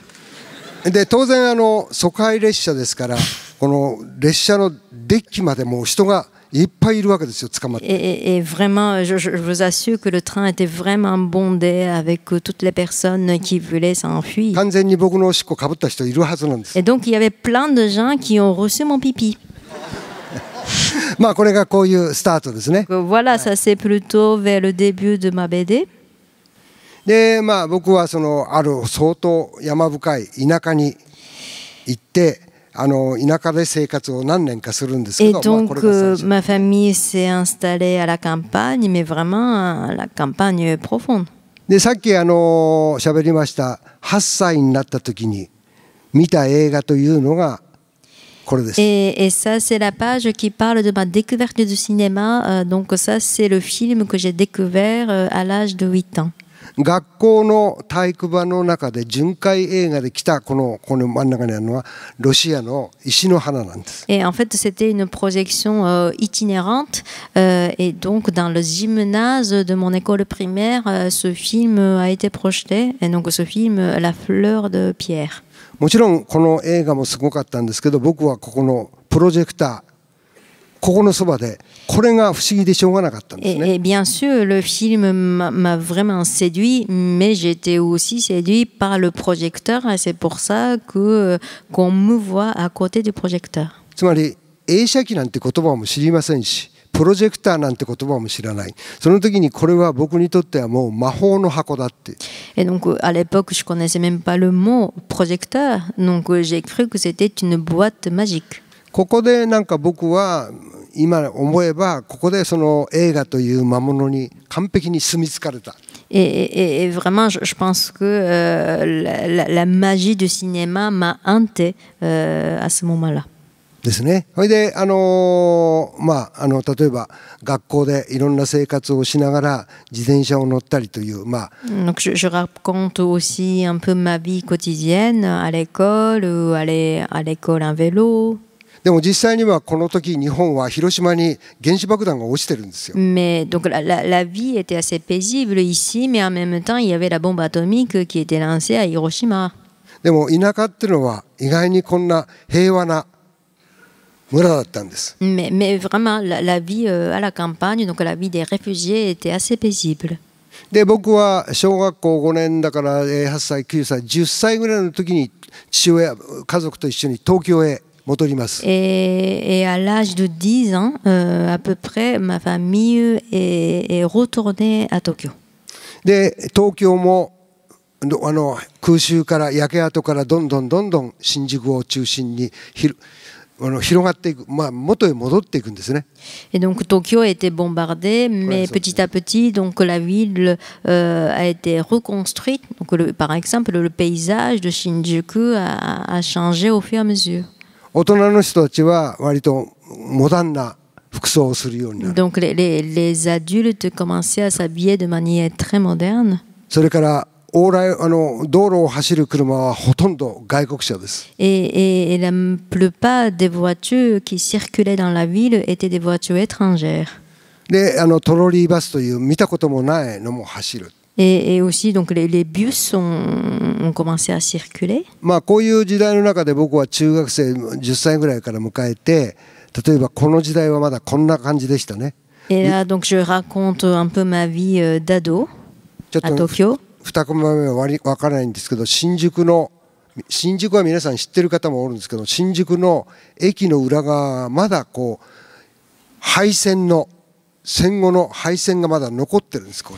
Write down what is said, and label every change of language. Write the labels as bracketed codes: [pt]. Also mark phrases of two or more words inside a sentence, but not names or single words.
[ja] で当然疎開列車ですからこの列車のデッキまでもう人がいっぱいいるわけですよ捕まって。 [fr] Et vraiment, je vous assure que le train était vraiment bondé avec toutes les personnes qui voulaient s'enfuir. [ja] 完全に僕のおしっこかぶった人いるはずなんです。 [fr] Et donc, il y avait plein de gens qui ont reçu mon pipi. [ja] まあこれがこういうスタートですね。 [fr] Donc, voilà, ça c'est plutôt vers le début de ma BD. [ja] でまあ僕はある相当山深い田舎に行って田舎で生活を何年かするんですけ [fr] Et [ja] ど、まあ、こ [fr] donc, [ja] れが最初 [fr] ma famille s'est installée à la campagne, mais vraiment à la campagne profonde. [ja] でさっき喋りました8歳になった時に見た映画というのがこれです。 [fr] Et ça, c'est la page qui parle de ma découverte du cinéma. Donc ça, c'est le film que j'ai découvert à l'âge de 8 ans. [ja] 学校の体育場の中で巡回映画で来たこの真ん中にあるのはロシアの石の花なんです。 [fr] Et en fait, c'était une projection itinérante. Et donc, dans le gymnase de mon école primaire, ce film a été projeté. Et donc, ce film, La fleur de pierre. [ja] もちろんこの映画もすごかったんですけど僕はここのプロジェクターここのそばでこれが不思議でしょうがなかったんですね。 [fr] Et bien sûr, le film m'a vraiment séduit, mais j'étais aussi séduit par le projecteur. Et c'est pour ça qu'on me voit à côté du projecteur. [ja] つまり映写機なんて言葉も知りませんしプロジェクターなんて言葉も知らない。その時にこれは僕にとってはもう魔法の箱だって。 [fr] Et donc, à l'époque, je connaissais même pas le mot projecteur. Donc, j'ai cru que c'était une boîte magique. [ja] ここでなんか僕は今思えばここでその映画という魔物に完璧に住み着かれた。 [fr] Et vraiment, je pense que la magie du cinéma m'a hanté à ce moment-là. [ja] ですね。それでまあ例えば学校でいろんな生活をしながら自転車を乗ったりというまあ。 [fr] Donc je raconte aussi un peu ma vie quotidienne à l'école ou aller à l'école en vélo. [ja] でも実際にはこの時日本は広島に原子爆弾が落ちてるんですよ。 [fr] Mais donc la vie était assez paisible ici, mais en même temps il y avait la bombe atomique qui était lancée à Hiroshima. [ja] でも田舎っていうのは意外にこんな平和な村だったんです。 [fr] Mais vraiment la vie à la campagne, donc la vie des réfugiés était assez paisible. [ja] で僕は小学校5年だから8歳9歳10歳ぐらいの時に父親家族と一緒に東京へ戻ります。 [fr] Et à l'âge de 10 ans, à peu près, ma famille est retournée à Tokyo. で東京も空襲から焼け跡からどんどん新宿を中心に広がっていく、まあ、元へ戻っていくんですね。 Et donc Tokyo a été bombardée, mais petit à petit, donc la ville a été reconstruite. Donc par exemple, le paysage de Shinjuku a changé au fur et à mesure. [ja] 大人の人たちは割とモダンな服装をするようになる。 [fr] Donc les adultes commençaient à s'habiller de manière très moderne. [ja] それから道路を走る車はほとんど外国車です。 [fr] Et la plupart des voitures qui circulaient dans la ville étaient des voitures étrangères. [ja] でトロリーバスという見たこともないのも走る。 [fr] Et aussi, donc les bus ont commencé à circuler. [ja] まあこういう時代の中で僕は中学生10歳ぐらいから迎えて、例えばこの時代はまだこんな感じでしたね。 [fr] Et là, donc je raconte un peu ma vie d'ado [ja] ちょっ [fr] à [ja] と [fr] Tokyo. [ja] 2コマ目は分からないんですけど、新宿は皆さん知ってる方もおるんですけど、新宿の駅の裏側はまだこう廃線の戦後の廃線がまだ残ってるんです、ここに。